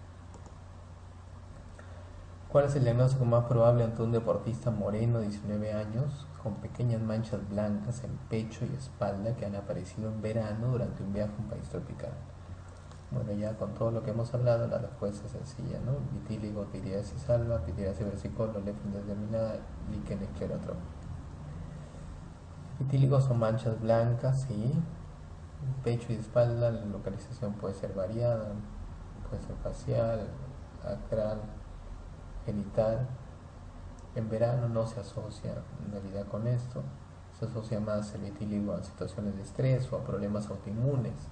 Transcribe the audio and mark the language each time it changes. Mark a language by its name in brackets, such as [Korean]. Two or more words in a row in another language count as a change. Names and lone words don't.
[Spanish] ¿Cuál es el diagnóstico más probable ante un deportista moreno de 19 años con pequeñas manchas blancas en pecho y espalda que han aparecido en verano durante un viaje a un país tropical? Bueno, ya con todo lo que hemos hablado, la respuesta es sencilla, ¿no? Vitíligo, pitiriasis alba, pitiriasis versicolor, leptin determinada, líquen esclerótropo. Vitíligo son manchas blancas, sí. Pecho y espalda, la localización puede ser variada, puede ser facial, acral, genital. En verano no se asocia en realidad con esto, se asocia más el vitíligo a situaciones de estrés o a problemas autoinmunes, ¿no?